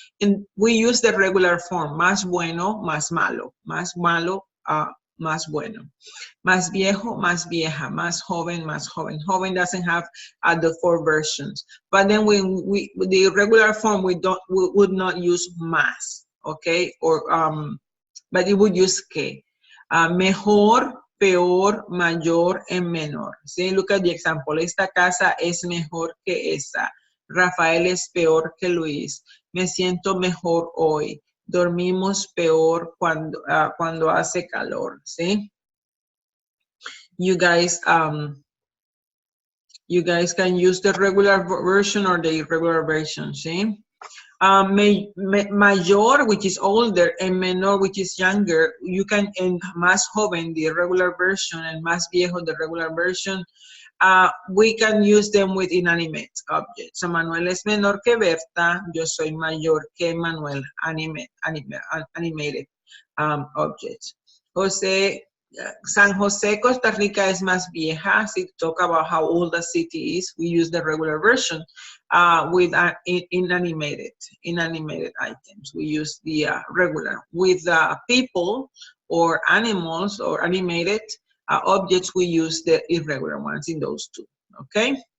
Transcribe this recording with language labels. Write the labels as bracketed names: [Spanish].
[English] And we use the regular form, [Spanish] más bueno, más malo, más malo, más bueno, más viejo, más vieja, más joven, más joven. [English] Joven doesn't have the 4 versions. But then when the irregular form, we would not use más, okay? Or but it would use que. Mejor, peor, mayor, and menor. See, look at the example. [Spanish] Esta casa es mejor que esa. Rafael es peor que Luis. Me siento mejor hoy. Dormimos peor cuando hace calor. [English] See? You guys can use the regular version or the irregular version. See? Mayor, which is older, and menor, which is younger, you can, and más joven, the regular version, and más viejo, the regular version, we can use them with inanimate objects. So [Spanish] Manuel es menor que Berta, yo soy mayor que Manuel, [English] animated objects. [Spanish] San Jose, Costa Rica es más vieja. [English] So to talk about how old the city is, we use the regular version. With inanimated items, we use the regular. With people or animals or animated objects, we use the irregular ones in those two. Okay.